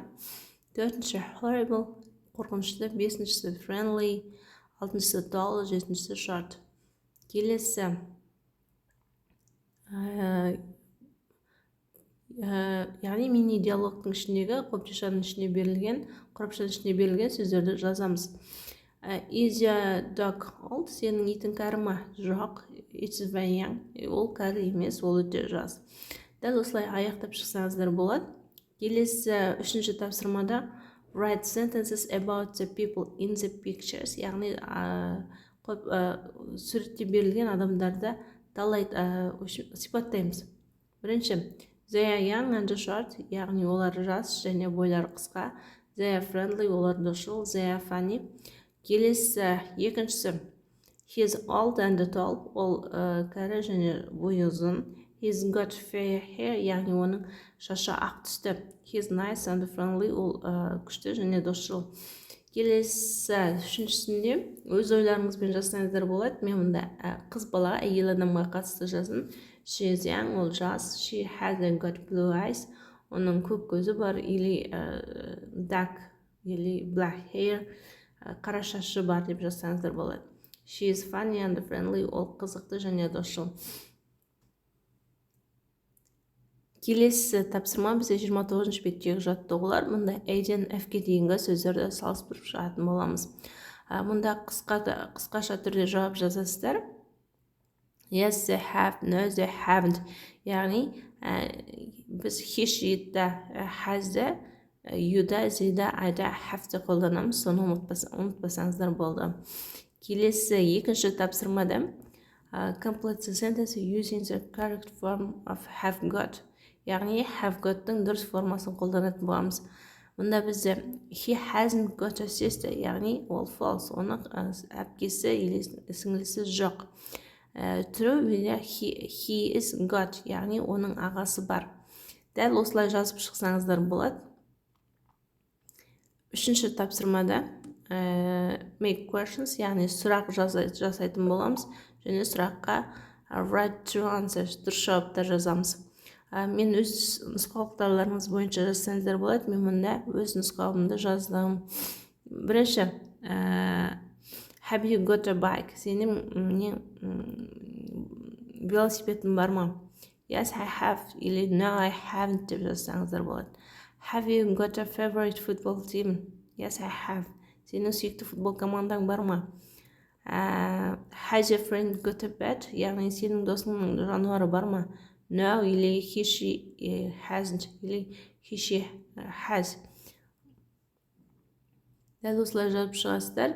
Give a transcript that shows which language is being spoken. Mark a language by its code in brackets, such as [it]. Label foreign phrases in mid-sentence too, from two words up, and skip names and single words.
[kk] Төртінші horrible, қорқынышты. Бесіншісі friendly. Алтыншысы tall, жетіншісі short. Келесі яғни мини диалогтың ішіндегі қобдишаның ішіне берілген сөздерді жазамыз. [en] Is your dog old? [kk] Сенің итің кәрі ма? Жоқ. [en] It's very young. [kk] Ол кәрі емес, ол өте жас. Дәл осылай аяқтап шықсаңыздар болады. Келесі үшінші тапсырмада [en] write sentences about the people in the pictures. [kk] Яғни суретте берілген адамдарды сипаттаймыз. Бірінші, [en] they are young and short, [kk] яғни олар жас және бойлары қысқа. [en] They are friendly, [kk] олар дошыл. [en] They are funny. [kk] Келесі екіншісі, [en] he is old and tall, [kk] ол кәрі және бойы ұзын. [en] He's got fair hair, [kk] яғни оның шашы ақ түсті. [en] He's nice and friendly, [kk] ол күшті және дошыл. Келесі үшіншісінде өз ойларыңызбен жазсаңыздар болады. Мен мұнда қыз балаға, әйел адамға қатысты жаздым. [en] She is young, [kk] ол жас. [en] She has got blue eyes, [kk] оның көк көзі бар. Или dark, или [en] black hair, [kk] қара шашы бар деп жазсаңыздар болады. [en] She is funny and friendly, [kk] ол қызықты және дошыл. Келесі тапсырма бізде 29-ші беттегі жаттығулар. Мұнда A-ден F-ке дейінгі сөздерді салыстырып шығатын боламыз. Мұнда қысқаша түрде жауап жазасыздар. [en] Yes, they have, no, they haven't. [kk] Яғни біз he, she'ді, has'ді, you'ді, they'ді, I'ді, have'ді қолданамыз. Соны ұмытпасаңыздар болды. Келесі екінші тапсырмада [en] complete the sentence using the correct form of have got. [kk] Яғни [en] have got- [kk] тың дұрыс формасын қолданатын боламыз. Мұнда бізде [en] he hasn't got a sister, [kk] яғни ол false, оның әпкесі или сіңлісі жоқ. [en] True, he is got, [kk] яғни оның ағасы бар. Дәл осылай жазып шықсаңыздар болады. Үшінші тапсырмада [en] make questions, [kk] яғни сұрақ жасайтын боламыз. Және сұраққа [en] write true answers, [kk] дұрыс жауаптар жазамыз. Мен өз нұсқаулықтарларыңыз бойынша жазсаңыздар болады. Мен мұнда өз нұсқауымды жаздым. Бірінші, [en] have you got a bike? [kk] Сенің велосипедің бар ма? [en] Yes, I have. Или no, I haven't [kk] деп жазсаңыздар болады. [en] Have you got a favorite football team? Yes, I have. [kk] Сенің сүйікті футбол командаң бар ма? [en] Has your friend got a pet? [kk] Яғни сенің досыңның жануары бар ма? [en] No, или he, she hasn't, или he, she has. [kk] Дәл осылай жазып шығасыздар.